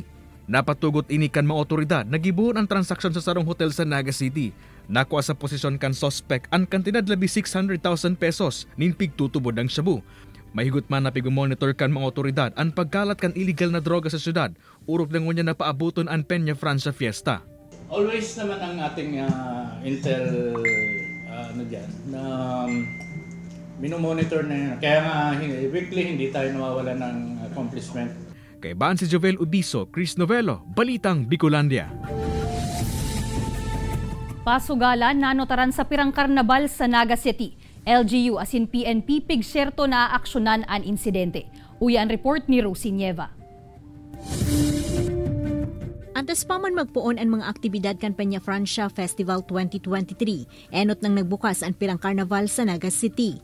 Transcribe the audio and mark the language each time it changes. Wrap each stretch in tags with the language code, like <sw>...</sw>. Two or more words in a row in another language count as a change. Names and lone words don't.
<bik>Napatugot ini kan mga otoridad, nagibuhon ang transaksyon sa sarong hotel sa Naga City. Nakuha sa posisyon kan suspect ang kantidad labi 600,000 pesos nin pigtutubod ang shabu. Mahigot man na pigmonitor kan mga otoridad ang pagkalat kan illegal na droga sa syudad, urok lang niya na paabuton ang Peña Francia Fiesta.</bik> <tl>Always naman ang ating intel na minomonitor na yun. Kaya nga weekly hindi tayo nawawala ng accomplishment.</tl> <bik>Kay Ban si Jovel Ubiso, Chris Novelo, Balitang Bicolandia. Pasugalan nanotaran sa pirang karnabal sa Naga City. LGU asin PNP pigserto na aaksyonan ang insidente. Uyan report ni Rosie Nieva. Antes pa man magpuon ang mga aktibidad kan Peña Francia Festival 2023, enot nang nagbukas ang pirang karnaval sa Naga City.</bik>